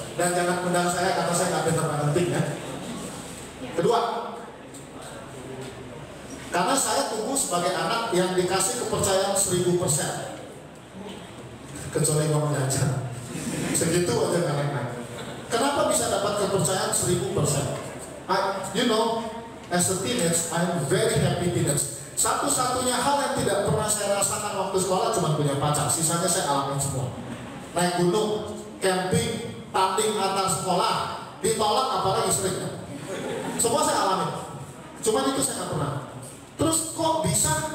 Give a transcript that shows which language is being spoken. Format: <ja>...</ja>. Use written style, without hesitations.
<id>Dan jangan undang saya karena saya nggak pinter parenting ya. Kedua, karena saya tumbuh sebagai anak yang dikasih kepercayaan 1000%. Kecuali ngomong jajan, segitu aja nggak naik. Kenapa bisa dapat kepercayaan 1000%?</id> <en>You know, as a teenage, I'm very happy teenage.</en> <id>Satu-satunya hal yang tidak pernah saya rasakan waktu sekolah cuma punya pacar. Sisanya saya alami semua. Naik gunung, camping, tanding antar sekolah, ditolak apalagi seringnya. Semua saya alami. Cuman itu saya nggak pernah. Terus kok bisa?</id>